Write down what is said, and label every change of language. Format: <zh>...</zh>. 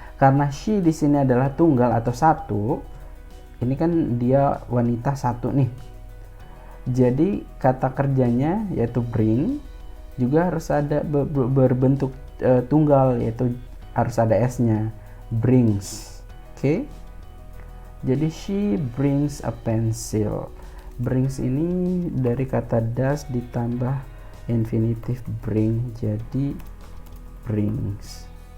<id>Karena she di sini adalah tunggal atau satu, ini kan dia wanita satu nih. Jadi kata kerjanya yaitu bring juga harus ada berbentuk tunggal, yaitu harus ada s-nya, brings. Oke? Jadi</id> <en>she brings a pencil.</en> <id>Brings ini dari kata does ditambah infinitive bring jadi brings.</id>